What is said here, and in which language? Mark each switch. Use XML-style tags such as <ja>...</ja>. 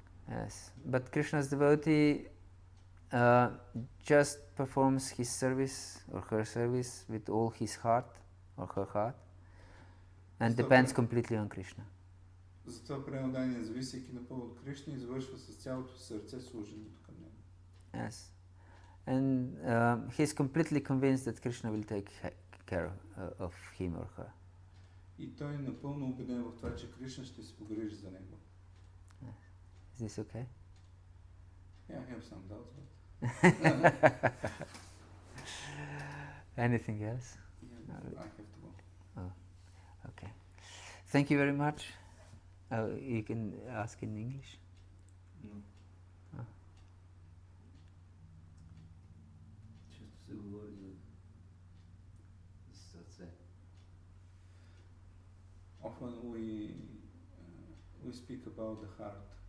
<en>Yes, but Krishna's devotee just performs his service or her service with all his heart or her heart and depends completely on Krishna.</en> <bg>Затова преданният, зависейки напълно от Кришна, извършва с цялото сърце служението към него.</bg> <en>Yes, and he's completely convinced that Krishna will take care of him or her.</en> <bg>И той е напълно убеден в това, че Кришна ще се погрижи за него.</bg> <en>Is this okay? Yeah, I have some doubts, but... Anything else? Yeah, I have to go. Oh, okay. Thank you very much. You can ask in English. No. Ah.</en> <bg>Често се говори за сърце.</bg> <en>Often we speak about the heart.</en>